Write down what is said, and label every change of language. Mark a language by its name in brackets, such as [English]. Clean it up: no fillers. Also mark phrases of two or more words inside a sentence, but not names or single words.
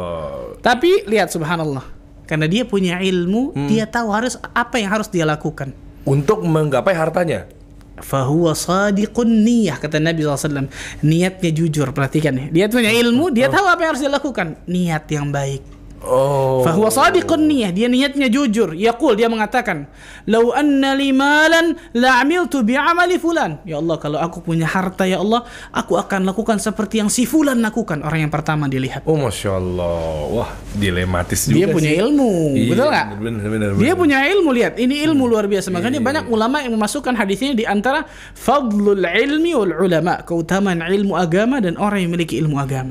[Indonesian] Tapi lihat subhanallah. Karena dia punya ilmu, dia tahu apa yang harus dia lakukan. untuk menggapai hartanya. [Arabic] فهو صادق النية, [Indonesian] kata Nabi SAW. Niatnya jujur, perhatikan nih. Dia punya ilmu, dia tahu apa yang harus dilakukan. Niat yang baik. [Arabic] فهو صادق النية, [Indonesian] dia niatnya jujur. Yaqul, dia mengatakan, [Arabic] "لو أن لي مالا لعملت بعمل فلان." يا الله, [Indonesian] kalau aku punya harta [Arabic] يا الله, [Indonesian] aku akan lakukan seperti yang si fulan lakukan. Orang yang pertama dilihat. [Arabic] ما شاء الله. [Indonesian] Wah, dilematis juga. Dia punya ilmu, Iya, betul nggak? Benar. Dia punya ilmu, lihat. Ini ilmu luar biasa. Makanya banyak ulama yang memasukkan hadisnya di antara [Arabic] فضل العلم والعلماء, [Indonesian] keutamaan ilmu agama dan orang yang memiliki ilmu agama.